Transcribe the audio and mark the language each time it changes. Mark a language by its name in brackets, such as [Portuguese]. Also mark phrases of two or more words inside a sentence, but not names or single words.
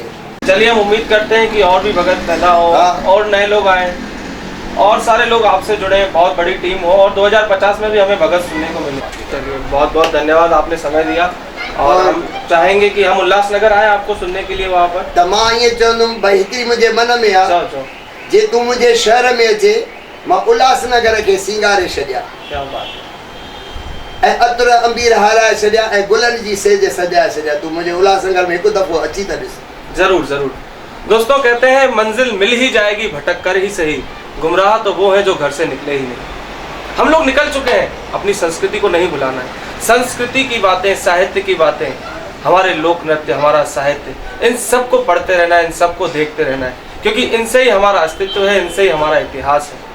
[Hindi] चलिए, हम उम्मीद करते हैं कि और भी भगत पैदा हो और नए लोग आए और सारे लोग आपसे जुड़े, बहुत बड़ी टीम हो और 2050 में भी हमें भगत सुनने को मिले। चलिए, बहुत बहुत धन्यवाद, आपने समय दिया और हम चाहेंगे कि हम उल्लासनगर आए आपको सुनने के लिए वहाँ पर। [Sindhi] त मां ये चवंदुमि भाई हिकिड़ी मुंहिंजे मन में आहे, जे तूं मुंहिंजे शहर में अचे मां उल्लासनगर खे सींगारे छॾियां। [Hindi] क्या बात। [Sindhi] ऐं अतर अंबीर हाराए छॾियां ऐं गुलनि जी सेज सजाए छॾियां। तूं मुंहिंजे उल्लासनगर में हिकु दफ़ो अची त ॾिस। [Hindi] जरूर। दोस्तों, कहते हैं मंजिल मिल ही जाएगी भटक कर ही सही, गुमराह तो वो है जो घर से निकले ही नहीं। हम लोग निकल चुके हैं, अपनी संस्कृति को नहीं भुलाना है। संस्कृति की बातें, साहित्य की बातें, हमारे लोक नृत्य, हमारा साहित्य, इन सबको पढ़ते रहना है, इन सबको देखते रहना है, क्योंकि इनसे ही हमारा अस्तित्व है, इनसे ही हमारा इतिहास है।